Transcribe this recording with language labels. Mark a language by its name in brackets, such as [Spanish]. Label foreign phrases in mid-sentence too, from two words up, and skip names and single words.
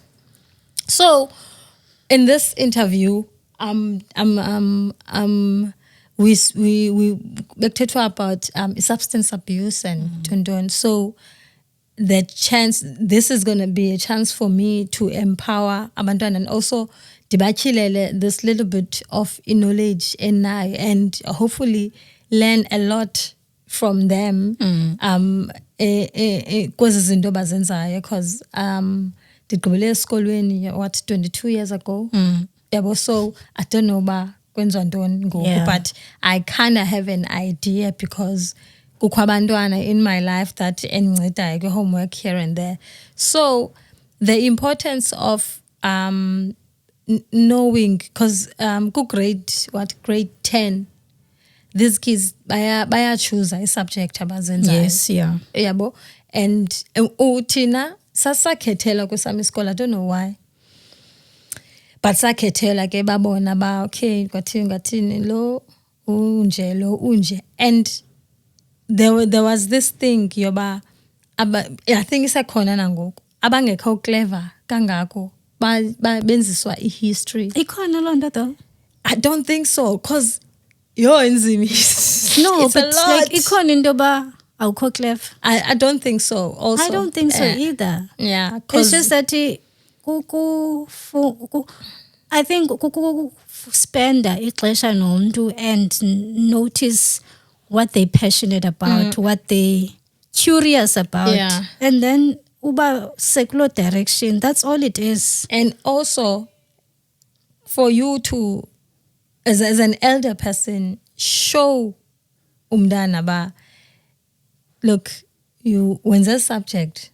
[English] So in this interview, we talked about substance abuse and so the chance, this is going to be a chance for me to empower abantwana and also dibachilele this little bit of knowledge and hopefully learn a lot from them [Xhosa] kwezi zinto bazenzayo, [English] because [Xhosa] ndigqibele esikolweni [English] 22 years ago. So I don't know [Xhosa] ba kwenziwa ntoni ngoku, [English] but I kind of have an idea because [Xhosa] kukho abantwana [English] in my life that endinceda homework here and there. So the importance of knowing, because grade 10, these kids baya choose a subject abazenzayo. Yes, [Xhosa] yabo, and uthina sasakhethela kwesam isikolo, [English] I don't know why, but [Xhosa] sakhethela ke babona ba okay ngathini lo unje, [English] and there was this thing yoba I think [Xhosa] isakhona nangoku abangekho [English] clever [Xhosa] kangako benziswa [English] history. [Xhosa] Ikhona loo nto though. [English] I don't think so, because you're in Zimi. No, it's but a lot. [Xhosa] like ikhona into ba awukho clever. [English] I don't think so. Also, I don't think so either. Yeah, it's just that I think [Xhosa] spenda ixesha nomntu [English] and notice what they're passionate about, what they curious about, and then uba secular direction. That's all it is. And also, for you to, as an elder person, show [Xhosa] umdana ba, [English] look, you wenza a subject.